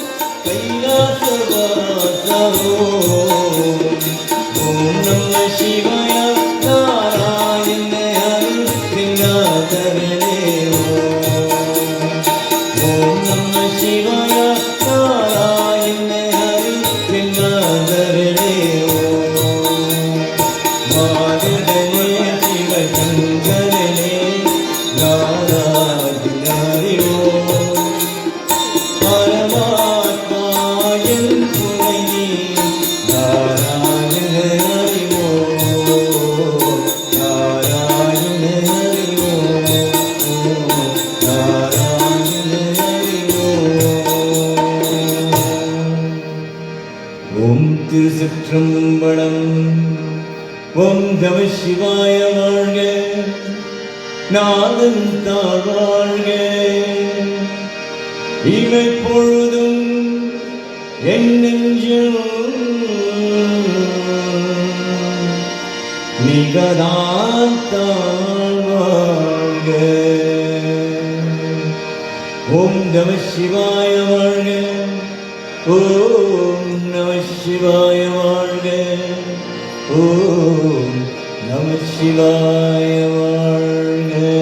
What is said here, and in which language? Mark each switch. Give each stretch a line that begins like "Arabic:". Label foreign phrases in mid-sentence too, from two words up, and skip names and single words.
Sanskrit: कैलासवास ओम नमः शिवाय नारायण हरि गंगाधरने ओम नमः शिवाय नारायण हरि गंगाधरने माधवने शिव शंकरने नारायण हरि ओम
Tamil: परमात्मा என் துணை नारायण हरि ओम नारायण हरि ओम नारायण हरि ஓம் திருச்சிற்றம்பலம் ஓம் நம சிவாய வாழ்க நாதன் தாழ் வாழ்க இமை பொழுதும் என் நெஞ்சில் நிகழான் தாழ் வாழ்க ஓம் நம சிவாய வாழ்க ஓம் நம சிவாய வாழ்க ஓம் நம சிவாய வாழ்க